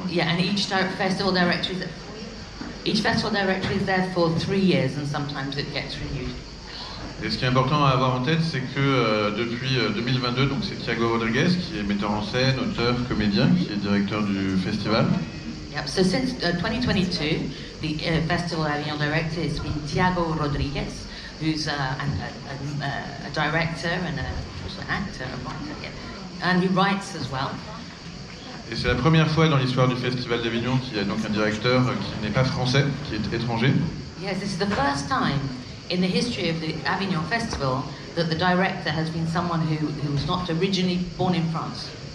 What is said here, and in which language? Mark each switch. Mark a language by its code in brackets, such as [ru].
[en] Yeah, and each festival director is there for 3 years, and sometimes it gets renewed. [fr] Et ce qui est important à avoir en tête, c'est que depuis 2022, donc c'est Thiago Rodriguez qui est metteur en scène, auteur, comédien, qui est directeur du festival. [en] Yep. So since 2022, the Festival Avignon director has been Thiago Rodriguez, who's a director and also an actor, a writer, yeah. And he writes as well. [fr] Et c'est la première fois dans l'histoire du Festival d'Avignon qu'il y a donc un directeur qui n'est pas français, qui est étranger. [en] Yes, this is the first time in the history of the Avignon Festival that the director has been someone who was not originally born in France.